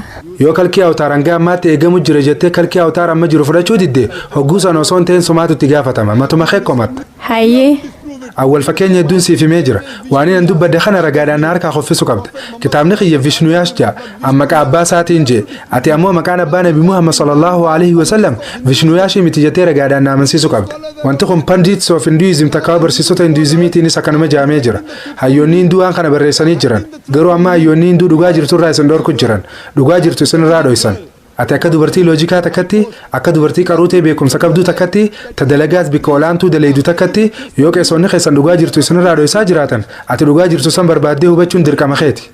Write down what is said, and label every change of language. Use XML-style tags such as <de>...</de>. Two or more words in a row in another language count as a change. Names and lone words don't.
<om>Yoo kalqee awtaar hanga ammaatti eegamu jira jettee kalqee awtaar amma jiru fudhachuu didde hogguu sana osoo hin ta'in sumaatutti gaafatama. Matuma keekkomatta. Hayyee. Awwal fakkeenya hedduun siif himee jira. Waan inni dubbadde kana ragaadhaan harkaa qoffisu qabda. Kitaabni kiyya Vishnuyaas ja'a. Amma maqaa abbaa isaatiin jee. Ati ammoo maqaan abbaa Nabi Muhammad</om> <ar>صلى الله عليه وسلم</ar> <om>Vishnuyaashii miti jettee ragaadhaan amansiisu qabda. Wanti kun</om> <en>Pandits of Hinduism</en> <om>takkaa barsiisota Hinduizimiitiinis akkanuma jaamee jira. Hayyoonni Hinduu waan kana barreessanii jiran. Garuu amma hayyoonni Hinduu dhugaa jirtu irraa isin dhorku jiran. Dhugaa jirtu isin irraa dhoysan. Ati akka dubartii loojikaa takkatti, akka dubartii qaruutee beekumsa qabdu takkatti, tadalagaas bikka olaantuu daleedu takkatti, yoo qeessonni keessan dhugaa jirtu isinirraa dhoysaa jiraatan, ati dhugaa jirtu san barbaaddee hubachuun dirqama keeti.</om>